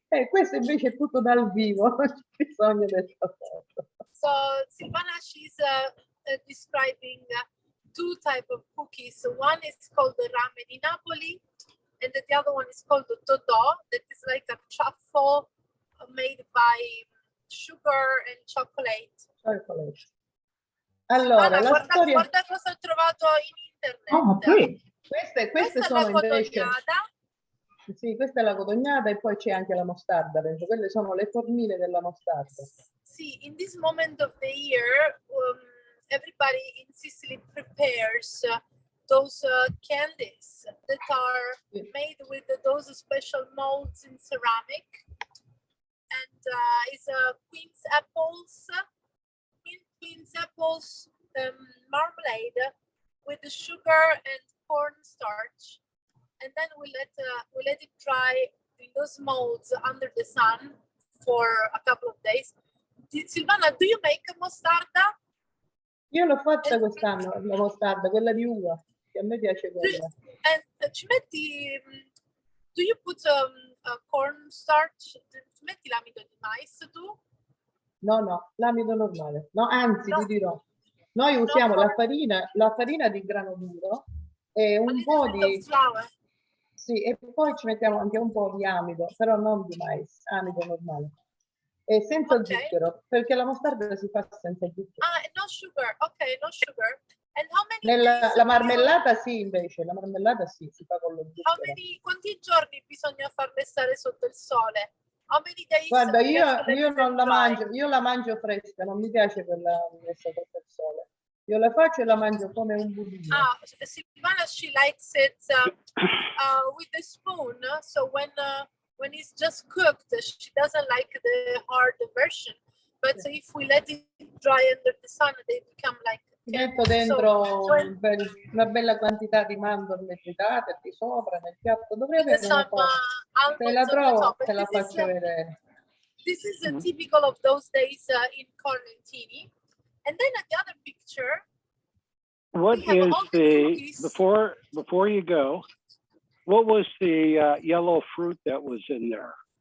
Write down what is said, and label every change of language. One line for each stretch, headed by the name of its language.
Italian: Questo invece è tutto dal vivo, non c'è bisogno del foto.
English: So Silvana, she's describing two type of cookies. One is called the rame di Napoli, and the other one is called the Totò, that is like a truffle made by sugar and chocolate.
Italian: Allora, guarda cosa ho trovato in internet. Queste Questa sono è la cotognata. Sì, questa è la cotognata e poi c'è anche la mostarda dentro. Quelle sono le formine della mostarda.
English: Sì, in this moment of the year, everybody in Sicily prepares those candies that are made with those special molds in ceramic, and it's queen's apples marmalade with the sugar and cornstarch, and then we let it dry in those molds under the sun for a couple of days. Silvana, do you make mostarda?
Italian: Io l'ho fatta quest'anno, la mostarda, quella di uva, che a me piace quella. Ci metti,
English: do you put cornstarch?
Italian: Ci metti l'amido di mais tu? No, l'amido normale. No, anzi, No. ti dirò. Noi usiamo la farina di grano duro e un po' di...
English: flour.
Italian: Sì, e poi ci mettiamo anche un po' di amido, però non di mais, amido normale. E senza zucchero, perché la mostarda si fa senza zucchero.
English: Ah, no sugar. Ok, no sugar. And how many days
Italian: La marmellata sì, invece, la marmellata sì, si fa con lo zucchero. quanti giorni bisogna farle stare sotto il sole?
English: How many days?
Italian: Guarda, io non la mangio, io la mangio fresca, non mi piace quella messa sotto il sole. Io la faccio e la mangio come un budino.
English: Ah, Silvana, she likes it with the spoon. So when it's just cooked, she doesn't like the hard version. But if we let it dry under the sun, they become like.
Italian: Metto dentro una bella quantità di mandorle tritate di sopra nel piatto. Dovrei avere una foto. Se la trovo, te la faccio vedere.
English: This is typical of those days in Carlentini. And then the other picture. What is before you go, what was the yellow fruit that was in there?